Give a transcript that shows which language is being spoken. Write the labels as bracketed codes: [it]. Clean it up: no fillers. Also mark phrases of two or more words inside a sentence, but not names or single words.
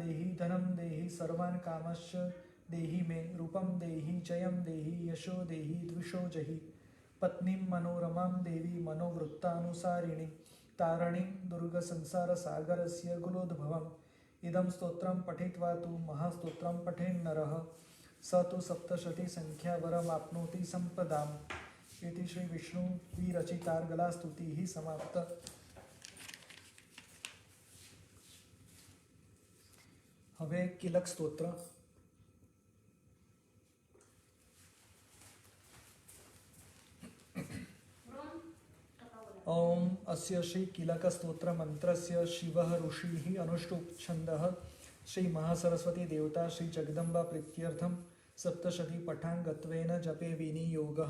[sa] देहि धनं देहि सर्वान् कामश्च देहि मे रूपं देहि जयं देहि यशो देहि द्विषो जहि पत्नीं मनोरमां देवी मनोवृत्तानुसारिणीं तारणीं दुर्गसंसारसागरस्य गुलोद्भवम् इदं स्तोत्रं पठित्वा तु महास्तोत्रं पठेन्नरः स तु सप्तशतीसङ्ख्यावरमाप्नोति सम्पदाम् इति श्री विष्णुविरचितार्गलास्तुतिः समाप्ता। [gu] હવે કિલક સ્તોત્ર। [sa] ओम अस्य श्री किलक स्तोत्र मंत्रस्य शिवः ऋषिः अनुष्टुप् छन्दः श्री महासरस्वती देवता श्री जगदम्बा प्रीत्यर्थं सप्तशती पठाङ्गत्वेन जपे विनियोगः।